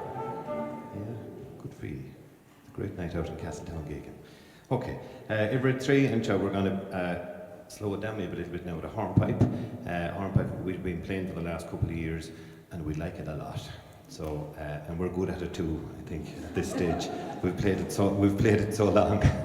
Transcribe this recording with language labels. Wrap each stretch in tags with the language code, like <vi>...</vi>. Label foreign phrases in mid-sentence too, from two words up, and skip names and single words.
<en>Yeah, good for you. It's a great night out in Castletown, Geoghegan. Okay, every three, and so we're going to slow it down maybe a little bit now with a hornpipe. Hornpipe we've been playing for the last couple of years, and we like it a lot. So, and we're good at it too, I think, at this stage. We've played it so long.</en>